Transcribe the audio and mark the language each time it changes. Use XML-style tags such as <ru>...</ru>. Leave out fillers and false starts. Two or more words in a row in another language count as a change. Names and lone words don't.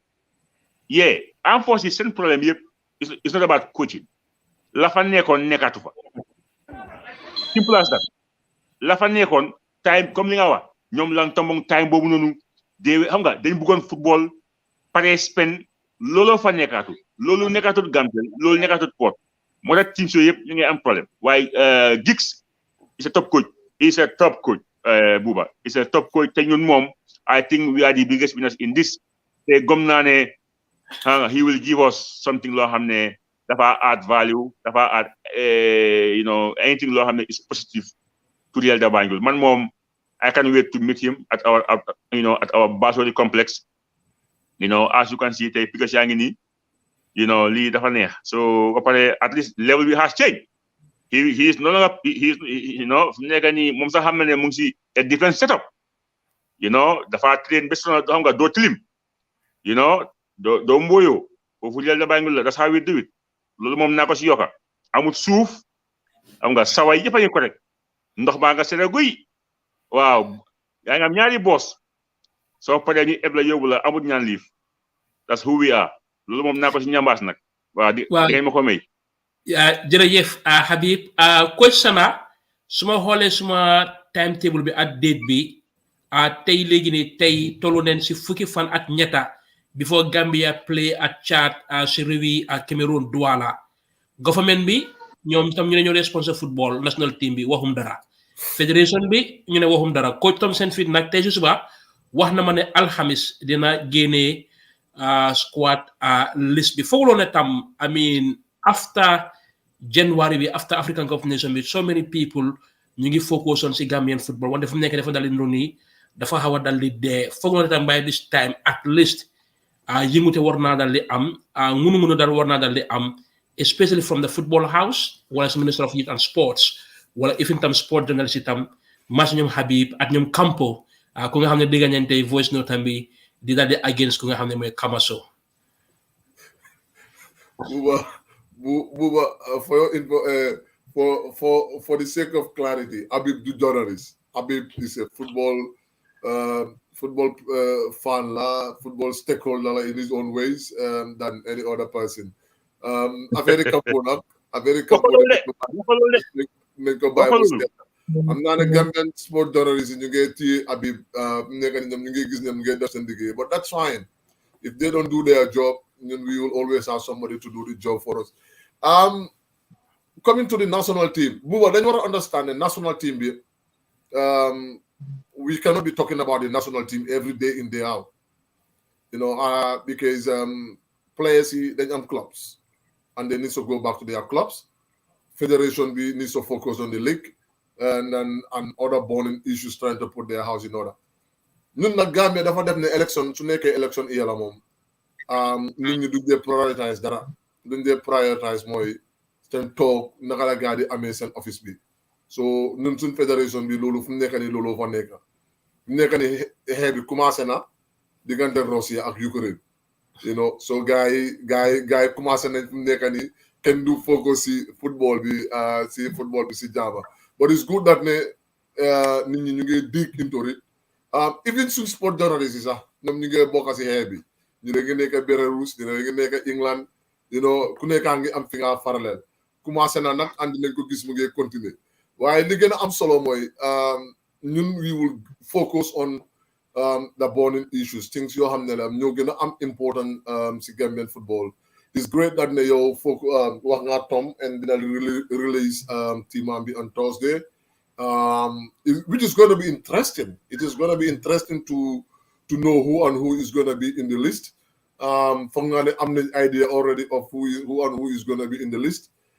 <en>Yeah, unfortunately seen problem yep it's not about coaching.</en> <wo>La fa nekkoon nekkatu fa.</wo> <en>Simple as that.</en> <wo>La fa nekkoon time comme li nga wax ñoom lan tombong time boobu noonu de xam nga dañ bëggoon football pare spend looloo fa nekkatu loolu nekkatut Gambia loolu nekkatut Port moo tax team so yëpp ñu ngi am problème waaye</wo> <en>Giggs is a top coach. He's a top coach. Buba is a top coach</en> <wo>te ñun moom</wo> <en>I think we are the biggest winners in this.</en> <wo>Te gom naa ne</wo> <en>he will give us something</en> <wo>loo xam ne dafa</wo> <en>add value, dafa add you know, anything</en> <wo>loo xam ne</wo> <en>is positive to Real da Banjul.</en> <wo>Man moom</wo> <en>I can't wait to meet him at our Basori complex. You know, as you can see, because you know,</en> <wo>Lee dafa neex.</wo> <en>So at least level we has changed. He is no longer you know,</en> <wo>moom sax xam na ne mu ngi si</wo> <en>a different setup. You know,</en> <wo>dafa train bés na xam nga doo tilim.</wo> <en>You know,</en> <wo>doo mboyo. Foofu Real da Banjul la,</wo> <en>that's how we do it.</en> <wo>Loolu moom naa ko si yokka. Amut suuf, xam nga saway yëpp a ngi correct. Ndox baa nga sere guy. Waaw, yaa ngi am ñaari boss. So paree ñu ebla yóbbu la amut ñaan liif.</wo> <en>That's who we are.</en> <wo>Loolu moom naa ko si ñambaas nag. Waaw di ngeen ma ko may. Jërëjëf Habib coach Sana suma xoolee suma timetable bi ak date bi tey léegi ni tey tollu neen si fukki fan ak ñetta</wo> <en>before Gambia play at Chad</en> <wo>si réewi Cameroon Douala. Government bi ñoom tam ñu ne ñoo dee sponsor</wo> <en>football national team</en> <wo>bi waxum dara. Fédération bi ñu ne waxum dara coach Thompson fit nag tey si suba wax na ma ne alxamis dina génnee</wo> <en>squad list</en> <wo>bi fooguloo ne tam</wo> <en>I mean after January</en> <wo>bi</wo> <en>after African Cup of Nations</en> <wo>bi</wo> <en>so many people</en> <wo>ñu ngi</wo> <en>focus on</en> <wo>si</wo> <en>Gambian football</en> <wo>wante fu mu nekk dafa dal di nii dafa xaw a dal di dee fooguloo ne tam</wo> <en>by this time at least</en> <wo>yëngute war naa dal di am ngunu dal war naa dal di am</wo> <en>especially from the football house</en> <wo>wala si</wo> <en>Minister of Youth and Sports</en> <wo>wala even tam</wo> <en>sport journalist</en> <wo>itam mas ñoom Habib ak ñoom Campo ku nga xam ne dégg ngeen tey</wo> <en>voice note</en> <wo>tam bi di daal di against ku nga xam ne mooy Kamaso.</wo> <en>Buba, for your info, for the sake of clarity, Habib the journalist. Habib is a football football fan la, football stakeholder la in his own ways than any other person.</en> <wo>Affaire Campo nañ ko bàyyi mu seet. Am naa ne</wo> <en>Gambian sport journalists</en> <wo>ñu ngi téye Habib nekk ni ñoom ñu ngi gis ne mu ngi def seen liggéey,</wo> <en>but that's fine. If they don't do their job, then we will always have somebody to do the job for us. Coming to the national team, Buba, then you want to understand the national team. We cannot be talking about the national team every day in, day out. You know, because players, they have clubs, and they need to go back to their clubs. Federation needs to focus on the league and other burning issues, trying to put their house in order.</en> <wo>Ñun nag Gambia dafa def ne election su nekkee election iya la moom nit ñi duñ dee prioritize dara duñ dee prioritize mooy seen toog naka la gaa di amee seen office bi so ñun suñ fédération bi loolu fu mu nekk nii loolu fa nekk fu mu nekk nii xeex bi commencé na diggante Russia ak Ukraine</wo> <en>you know so</en> <wo>gars yi commencé nañ fu mu nekk nii kenn du focus si football bi si jaaba</wo> <en>but it's good that</en> <wo>ne nit ñi ñu ngi</wo> <en>dig into it.</en> <wo>Even suñ</wo> <en>sport journalists</en> <wo>yi sax ñoom ñu ngi bokk si xeex bi ñu ne ngi nekk Belarus ñu ne ngi nekk England</wo> <en>you know</en> <wo>ku nekkaa ngi am fi nga parallèle commencé na nag andi nañ ko gis mu ngi continuer waaye li gën a am solo mooy ñun</wo> <en>we will focus on the burning issues things</en> <wo>yoo xam ne la ñoo gën a am important si</wo> <en>Gambian football. It's great that</en> <wo>ne yow wax nga</wo> <en>Tom and dina release team</en> <wo>am bi</wo> <en>on Thursday. Which is going to be interesting. It is going to be interesting to know who is going to be in the list. I'm the idea already of who is going to be in the list.</en>